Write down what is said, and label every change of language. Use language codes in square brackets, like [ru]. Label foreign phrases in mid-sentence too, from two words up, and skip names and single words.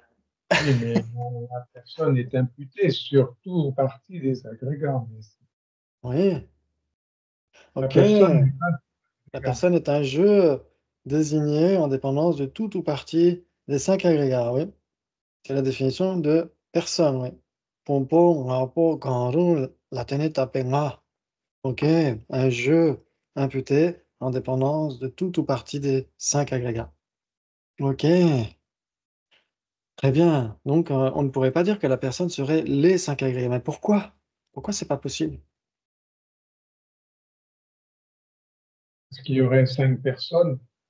[fr] Oui, mais la personne est imputée sur tout ou partie des agrégats. Mais Oui, la ok. personne n'est pas La agrégat. personne est un jeu désigné en dépendance de tout ou partie des 5 agrégats, oui. C'est la définition de personne, oui. Pompo, ngapo, kanru, la teneta penga. Ok, un jeu imputé en dépendance de tout ou partie des 5 agrégats. Ok, très bien. Donc, on ne pourrait pas dire que la personne serait les 5 agrégats. Mais pourquoi? Pourquoi c'est pas possible? Parce qu'il y aurait 5 personnes.